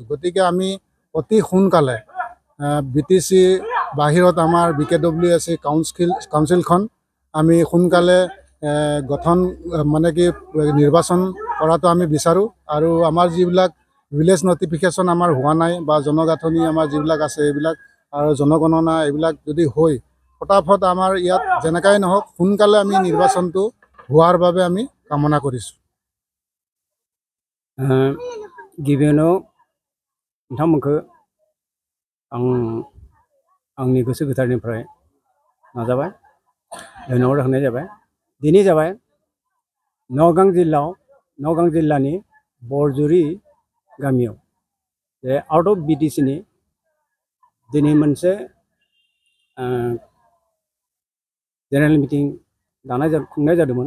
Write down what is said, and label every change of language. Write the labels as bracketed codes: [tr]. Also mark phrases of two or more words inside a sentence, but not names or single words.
[as] গতিকে আমি অতি সোনকালে BTC বাহিৰত আমাৰ BKWC কাউন্সিলখন আমি সোনকালে গঠন মানে কি নিৰ্বাচন কৰাটো আমি বিচাৰোঁ আৰু আমাৰ যিবিলাক [en] village notification [as] আমাৰ হোৱা নাই বা জনগাঁথনি আমাৰ যিবিলাক আছে এইবিলাক আৰু জনগণনা এইবিলাক যদি হৈ ফটাফট আমাৰ ইয়াত যেনেকাই নহওক সোনকালে আমি নিৰ্বাচনটো হোৱাৰ বাবে আমি কামনা কৰিছোঁ। [brx] गिबियावनो नोंथांमोनखौ आंनि गोसो गोथारनिफ्राय नाजाबाय, धन्यबाद होनाय जाबाय। दिनै जाबाय नगां जिल्लानि बरजुरि गामियाव जे [en] out of [brx] BTCनि दिनै मोनसे [en] general meeting [brx] खुंनाय जादोंमोन।